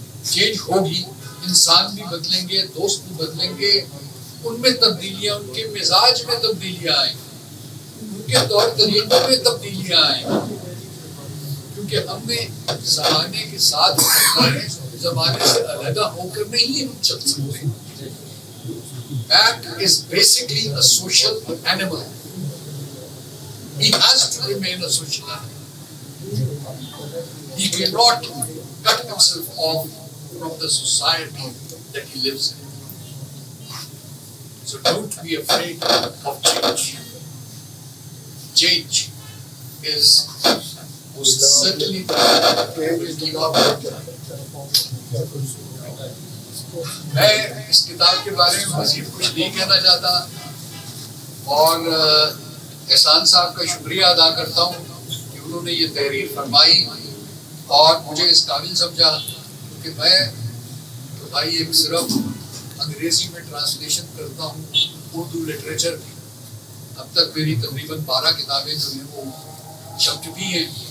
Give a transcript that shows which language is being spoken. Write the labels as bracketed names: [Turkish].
[Urdu] Change ہوگی، انسان بھی بدلیں گے، دوست بھی بدلیں گے، ان میں تبدیلیاں، ان کے مزاج میں تبدیلیاں آئیں گی، ان کے طور طریقوں میں تبدیلیاں آئیں گی، کیونکہ ہم نے زمانے کے ساتھ چلنا ہے، زمانے سے علیحدہ ہو کر نہیں ہم چل سکتے۔ [English] Man is basically a social animal. He has to remain a social animal. He cannot cut himself off from the society that he lives in. So don't be afraid of change. Change is most certainly will keep up. [Urdu] میں اس کتاب کے بارے میں مزید کچھ نہیں کہنا چاہتا، اور احسان صاحب کا شکریہ ادا کرتا ہوں کہ انہوں نے یہ تحریر فرمائی اور مجھے اس قابل سمجھا کہ میں تو بھائی ایک صرف انگریزی میں ٹرانسلیشن کرتا ہوں اردو لٹریچر کی۔ اب تک میری تقریباً 12 کتابیں جو ہیں وہ چھپ چکی ہیں،